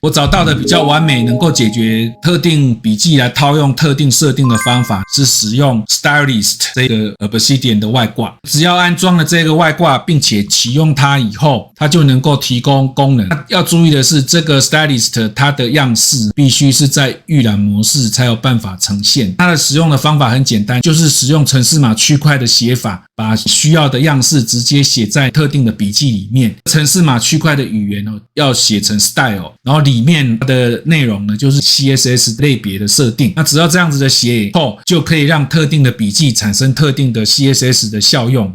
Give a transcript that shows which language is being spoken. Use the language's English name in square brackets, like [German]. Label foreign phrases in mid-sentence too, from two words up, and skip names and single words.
[Chinese] 我找到的比較完美能夠解決特定筆記來套用特定設定的方法是使用 Stylist 這個 Obsidian 的外掛。只要安裝了這個外掛並且啟用它以後，它就能夠提供功能。要注意的是，這個 Stylist 它的樣式必須是在預覽模式才有辦法呈現。它的使用的方法很簡單，就是使用程式碼區塊的寫法，把需要的樣式直接寫在特定的筆記裡面。程式碼區塊的語言要寫成 style， 然後裡面的內容呢就是 CSS 類別的設定。那只要這樣子的寫以後，就可以讓特定的筆記產生特定的 CSS 的效用。